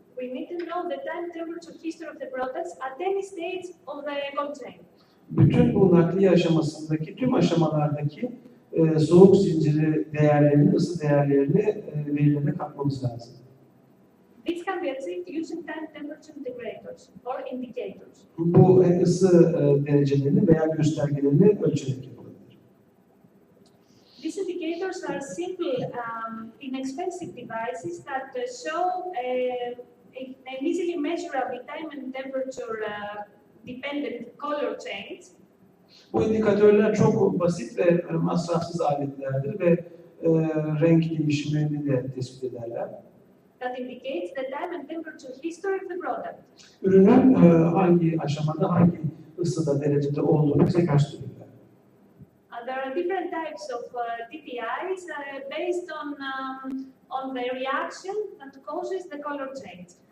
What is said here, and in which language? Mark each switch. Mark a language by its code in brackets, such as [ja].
[en] We need to know the time temperature history of the products at any stage of the cold chain. [tr] Bütün bu nakliye aşamasındaki tüm aşamalardaki soğuk zinciri değerlerini, ısı değerlerini verilerine katmamız lazım. [en] This can be achieved using time temperature integrators or indicators. [tr] Bu ısı derecelerini veya göstergelerini ölçerek yapılabilir. [en] These indicators are simple, inexpensive devices that show an easily measurable time and temperature dependent color change. [tr] Bu indikatörler çok basit ve masrafsız aletlerdir ve renk değişimlerini de tespit ederler. [en] That indicates the time and temperature history of the product. [tr] Ürünün hangi aşamada, hangi ısıda, derecede olduğunu bize gösterirler. [en] There are different types of TTIs based on the reaction that causes the color change.